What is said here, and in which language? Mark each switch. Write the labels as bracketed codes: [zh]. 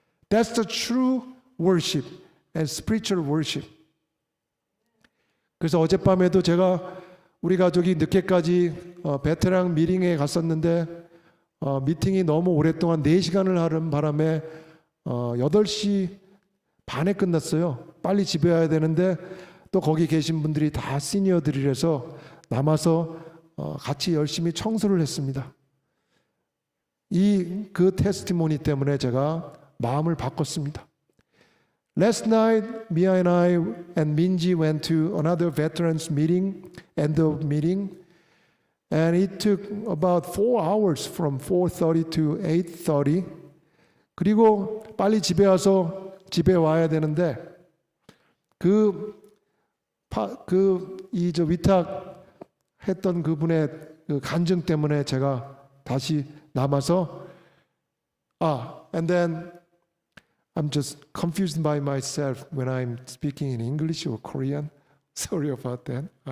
[en] That's the true worship and spiritual worship. [ko] 그래서 어젯밤에도 제가 우리 가족이 늦게까지 베테랑 미팅에 갔었는데 미팅이 너무 오랫동안 4시간을 하는 바람에 8시 반에 끝났어요. 빨리 집에 와야 되는데 또 거기 계신 분들이 다 시니어들이라서 남아서 같이 열심히 청소를 했습니다. 그 테스티모니 때문에 제가 마음을 바꿨습니다. [en] Last night, Mia and I and Minji went to another veterans meeting, end of meeting, and it took about 4 hours from 4:30 to 8:30. [ko] 그리고 빨리 집에 와야 되는데 위탁했던 그분의 그 간증 때문에 제가 다시 남아서 [en] and then I'm just confused by myself when I'm speaking in English or Korean. Sorry about that.